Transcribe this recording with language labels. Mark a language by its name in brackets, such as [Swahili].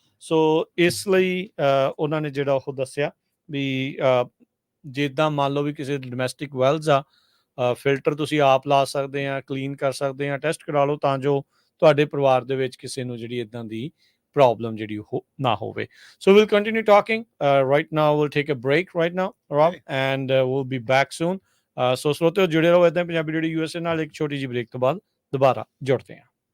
[Punjabi] ਸੋ ਇਸ ਲਈ ਉਹਨਾਂ ਨੇ ਜਿਹੜਾ ਉਹ ਦੱਸਿਆ ਵੀ ਜਿੱਦਾਂ ਮੰਨ ਲਓ ਵੀ ਕਿਸੇ ਡੋਮੈਸਟਿਕ ਵੈਲਜ਼ ਆ, ਫਿਲਟਰ ਤੁਸੀਂ ਆਪ ਲਾ ਸਕਦੇ ਆ, ਕਲੀਨ ਕਰ ਸਕਦੇ ਆ, ਟੈਸਟ ਕਰਾ ਲਓ ਤਾਂ ਜੋ ਤੁਹਾਡੇ ਪਰਿਵਾਰ ਦੇ ਵਿੱਚ ਕਿਸੇ ਨੂੰ ਜਿਹੜੀ ਇਦਾਂ ਦੀ ਪ੍ਰੋਬਲਮ ਜਿਹੜੀ ਉਹ ਨਾ ਹੋਵੇ। [English] So we'll continue talking. Right now we'll take a break right now, Rob, and we'll be back soon. [Punjabi] ਸੋ ਸਰੋਤਿਓ ਜੁੜੇ ਰਹੋ ਏਦਾਂ ਪੰਜਾਬੀ ਰੇਡੀਓ USA ਨਾਲ। ਇੱਕ ਛੋਟੀ ਜਿਹੀ ਬ੍ਰੇਕ ਤੋਂ ਬਾਅਦ ਦੁਬਾਰਾ ਜੁੜਦੇ ਹਾਂ।